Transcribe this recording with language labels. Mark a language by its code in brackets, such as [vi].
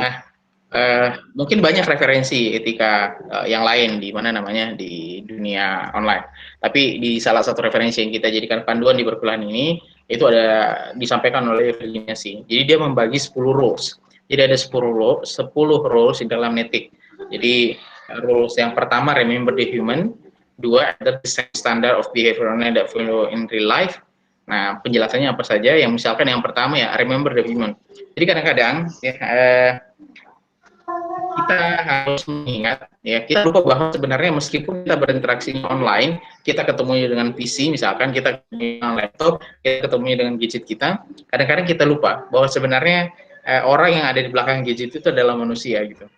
[id] nah, mungkin banyak referensi etika yang lain di mana namanya di dunia online. Tapi di salah satu referensi yang kita jadikan panduan di perkuliahan ini itu ada disampaikan oleh Virginia C. Jadi dia membagi 10 rules. Jadi ada 10 rules di dalam etik. Jadi rules yang pertama, [en] remember the human. [id] Dua, ada [en] the same standard of behavior online that follow in real life. [id] Nah, penjelasannya apa saja? Yang misalkan yang pertama ya, [en] remember the human. [id] Jadi kadang-kadang ya, kita harus mengingat ya, kita lupa bahwa sebenarnya meskipun kita berinteraksi online, kita ketemu dengan PC misalkan, kita ketemu dengan laptop, kita ketemu dengan gadget kita, kadang-kadang kita lupa bahwa sebenarnya orang yang ada di belakang gadget itu adalah manusia gitu.